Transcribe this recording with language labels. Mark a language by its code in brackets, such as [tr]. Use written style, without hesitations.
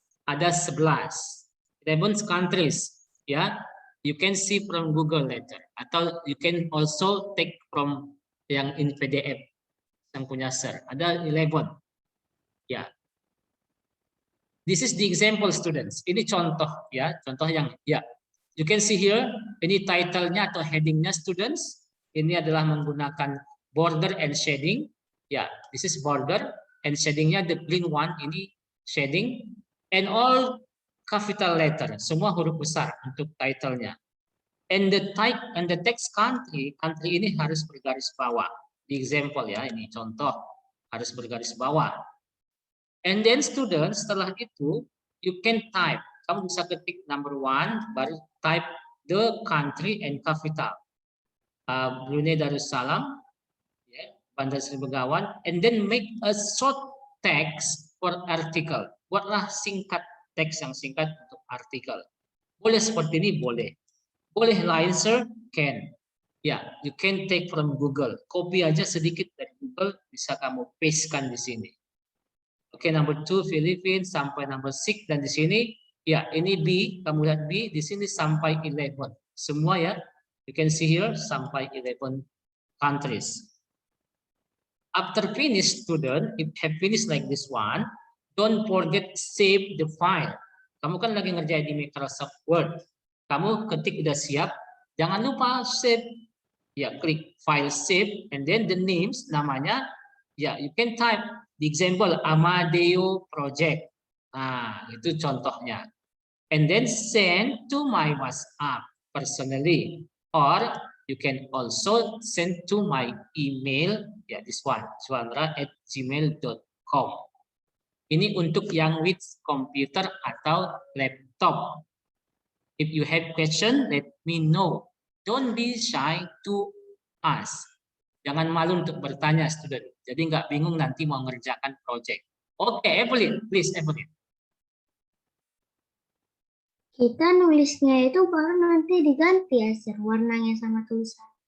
[id] Ada [en] 11 countries, [id] ya. [en] You can see from Google later, atau you can also take from yang in PDF [id] yang punya sir. Ada 11, ya. [en] This is the example, students. [id] Ini contoh, ya, contoh yang ya. [en] You can see here, [id] ini title-nya atau heading-nya, students. Ini adalah menggunakan border and shading. [en] Ya, this is border and shading-nya the green one. [id] Ini shading. [en] And all capital letter, [id] semua huruf besar untuk title-nya. [en] And the type and the text country [id] ini harus bergaris bawah. Di example ya, ini contoh harus bergaris bawah. [en] And then student, [id] setelah itu [en] you can type. [id] Kamu bisa ketik [en] number 1, baru type the country and capital. Brunei Darussalam, Bandar Seri Begawan, and then make a short text for article. [id] Buatlah singkat, teks yang singkat untuk artikel. Boleh seperti ini, boleh. Boleh lain, sir? [en] Can. Ya, you can take from Google. [id] Copy aja sedikit dari Google, bisa kamu pastekan di sini. Oke, number 2 Philippines sampai number 6, dan di sini ya ini B, kamu lihat B di sini sampai 11. Semua ya. [en] You can see here [id] sampai [en] 11 countries. After finish, student, if have finished like this one, don't forget save the file. [id] Kamu kan lagi ngerjain di Microsoft Word. Kamu ketik udah siap, jangan lupa save. [en] Ya, klik file save, and then the names, [id] namanya, [en] ya you can type the example Amadeo Project. [id] Nah, itu contohnya. [en] And then send to my WhatsApp personally, or you can also send to my email, ya this one, suandra@gmail.com. [id] Ini untuk yang [en] with computer [id] atau laptop. [en] If you have question, let me know. Don't be shy to ask. [id] Jangan malu untuk bertanya, student. Jadi nggak bingung nanti mau ngerjakan project. Oke, Evelyn, please, Evelyn. Kita nulisnya itu baru nanti diganti ya, sir, warnanya sama tulisan.